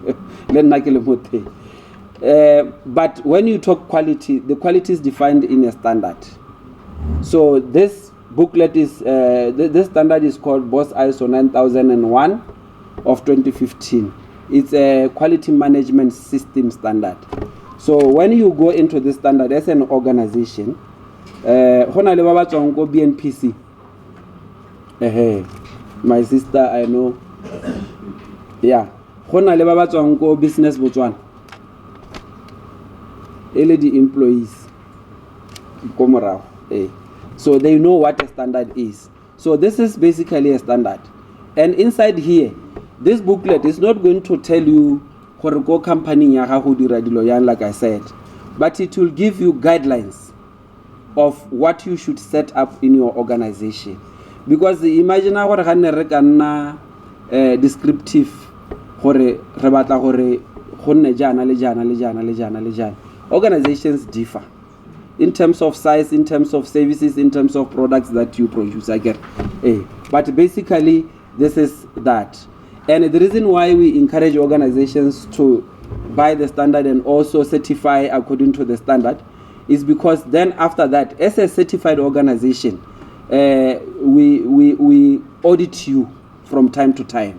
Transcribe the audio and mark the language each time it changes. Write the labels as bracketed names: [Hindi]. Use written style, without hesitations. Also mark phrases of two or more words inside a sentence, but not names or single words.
[English] But when you talk quality, the quality is defined in a standard. So this booklet is, this standard is called BOSS ISO 9001 of 2015. It's a quality management system standard. So when you go into this standard as an organization, [Tswana] hona le ba ba tswang ko BNPC. [English] My sister, I know. Yeah. [Tswana] Hona le ba ba tswang ko Business Botswana. Ele di employees. Ko morago. [English] So they know what a standard is. So this is basically a standard. And inside here, this booklet is not going to tell you [Tswana] gore go company ya gago dira dilo yang, [English] like I said, but it will give you guidelines of what you should set up in your organization. Because imagine [Tswana] gore ga ne re ka nna [English] descriptive [Tswana] gore re batla gore go nne jana le jana le jana le jana le jana. [English] Organizations differ in terms of size, in terms of services, in terms of products that you produce. I get, but basically this is that. And the reason why we encourage organizations to buy the standard and also certify according to the standard is because then after that, as a certified organization, we audit you from time to time.